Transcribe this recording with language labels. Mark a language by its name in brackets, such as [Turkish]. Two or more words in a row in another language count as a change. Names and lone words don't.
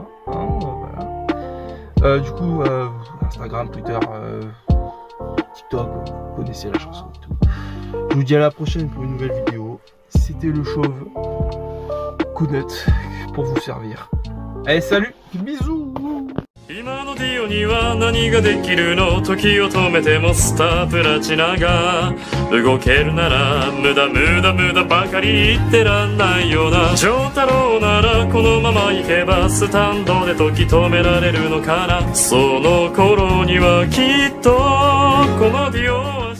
[French] Hein, voilà. Du coup, Instagram, Twitter, TikTok, vous connaissez la chanson et tout. Je vous dis à la prochaine pour une nouvelle vidéo. C'était le chauve. Coup de note pour vous servir. Allez, salut, bisous. [Japanese] 今のディオには何ができるの？時を止めてもスタープラチナが動けるなら無駄ばかり言ってらんないよな。丈太郎ならこのまま行けばスタンドで時止められるのかな。その頃にはきっとこのディオ